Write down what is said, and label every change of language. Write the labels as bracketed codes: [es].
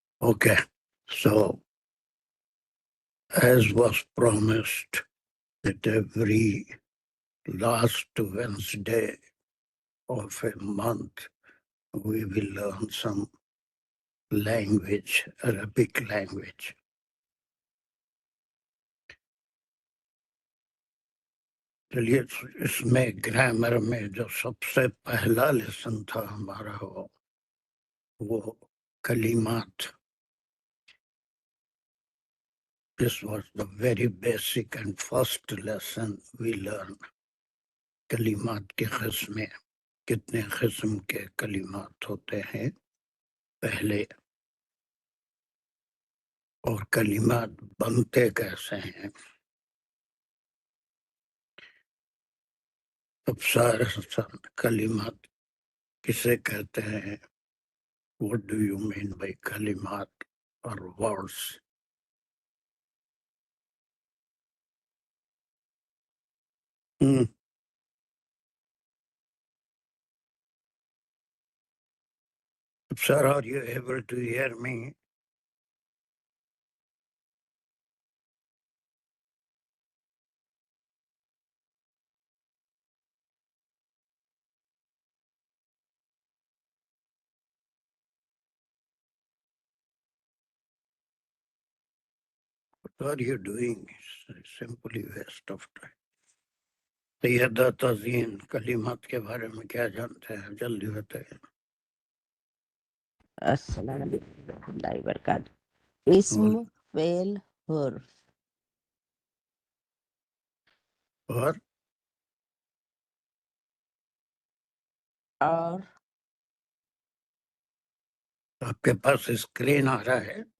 [en] Okay, so as was promised that every last Wednesday of a month we will learn some language, Arabic language. [ur] چلیے اس میں grammar میں جو سب سے پہلا lesson تھا ہمارا وہ کلمات. [en] This was the very basic and first lesson we learned. [ur] کلمات کے قسمیں کتنے قسم کے کلمات ہوتے ہیں پہلے، اور کلمات بنتے کیسے ہیں. اب سارے کلمات کسے کہتے ہیں؟ [en] What do you mean by کلمات اور words؟ Sir, are you able to hear me? What are you doing? It's simply waste of time. [ur] سیدہ تزین کلمات کے بارے میں کیا جانتے ہیں؟ جلدی بتائیں. [ar] السلام علیکم ورحمۃ اللہ وبرکاتہ. اسم فعل حرف [ur] اور آپ کے پاس اسکرین آ رہا ہے،